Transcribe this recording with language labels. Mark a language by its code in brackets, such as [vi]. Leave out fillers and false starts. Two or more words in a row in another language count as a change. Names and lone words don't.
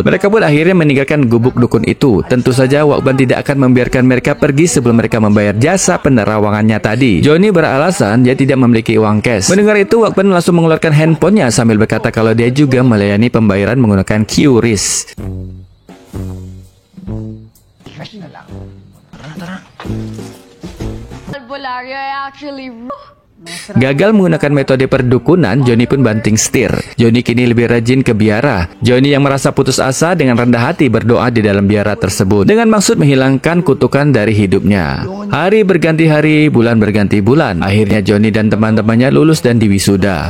[id] Mereka pun akhirnya meninggalkan gubuk dukun itu. Tentu saja Wakban tidak akan membiarkan mereka pergi sebelum mereka membayar jasa penerawangannya tadi. Johnny beralasan dia tidak memiliki uang cash. Mendengar itu, Wakban langsung mengeluarkan handphonenya sambil berkata kalau dia juga melayani pembayaran menggunakan QRIS. [tl] Albularyo ay actually... [id] Gagal menggunakan metode perdukunan, Johnny pun banting setir. Johnny kini lebih rajin ke biara. Johnny yang merasa putus asa dengan rendah hati berdoa di dalam biara tersebut dengan maksud menghilangkan kutukan dari hidupnya. Hari berganti hari, bulan berganti bulan. Akhirnya Johnny dan teman-temannya lulus dan diwisuda.